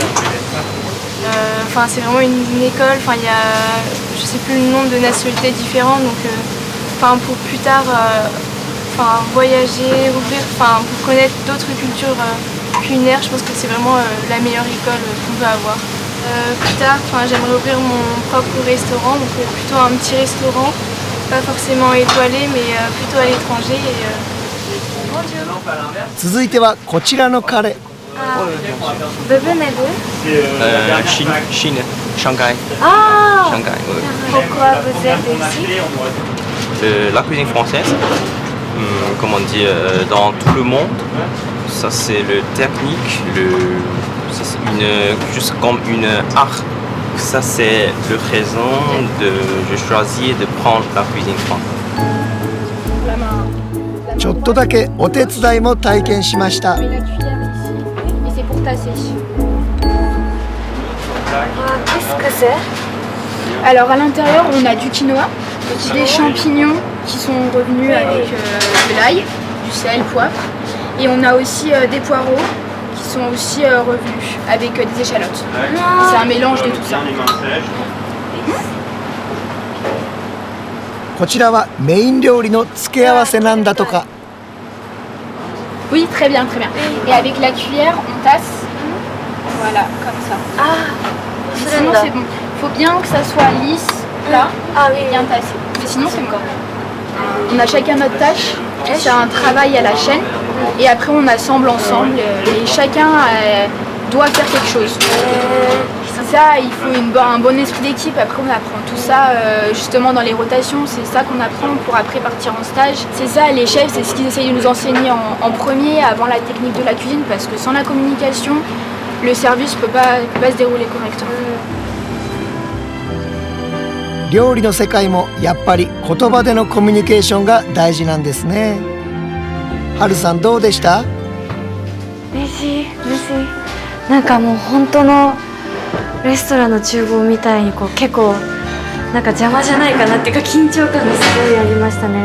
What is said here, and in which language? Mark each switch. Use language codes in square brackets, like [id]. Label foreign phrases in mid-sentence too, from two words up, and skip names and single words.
[fr] C'est vraiment une école, il y a je sais plus le nombre de nationalités différentes, donc pour plus tard voyager, ouvrir, pour connaître d'autres cultures culinaires, je pense que c'est vraiment la meilleure école qu'on peut avoir. Plus tard, j'aimerais ouvrir mon propre restaurant, donc plutôt un petit restaurant, pas forcément étoilé, mais plutôt à l'étranger. [ja] 続いてはこちらの彼。 [fr] Vous venez d'où? Chine, Shanghai. Ah! Shanghai, oui. Pourquoi vous êtes ici? La cuisine française, comme on dit dans tout le monde, ça c'est le technique, ça c'est juste comme une art. Ça c'est le raison de je choisis de prendre la cuisine française. [ja] ちょっとだけお手伝いも体験しました。 [fr] Qu'est-ce que c'est? Alors à l'intérieur on a du quinoa, des champignons qui sont revenus avec de l'ail, du sel, poivre, et on a aussi des poireaux qui sont aussi revenus avec des échalotes. C'est un mélange de tout ça. [ja] こちらはメイン料理の付け合わせなんだとか。 [fr] Oui, très bien, très bien. Et avec la cuillère, on tasse. Voilà, comme ça. Sinon, c'est bon. Il faut bien que ça soit lisse, là, et bien tassé. Mais sinon, c'est bon. On a chacun notre tâche. C'est un travail à la chaîne. Et après, on assemble ensemble. Et chacun doit faire quelque chose. C'est ça, il faut un bon esprit d'équipe. Après, on apprend tout ça justement dans les rotations. C'est ça qu'on apprend pour après partir en stage. C'est ça, les chefs, c'est ce qu'ils essayent de nous enseigner en premier, avant la technique de la cuisine. Parce que sans la communication, le service ne peut pas se dérouler correctement. [ja] 料理の世界もやっぱり言葉でのコミュニケーションが大事なんですね。はるさんどうでした？嬉しい。なんかもう本当のレストランの厨房みたいに結構なんか邪魔じゃないかなっていうか緊張感がすごいありましたね。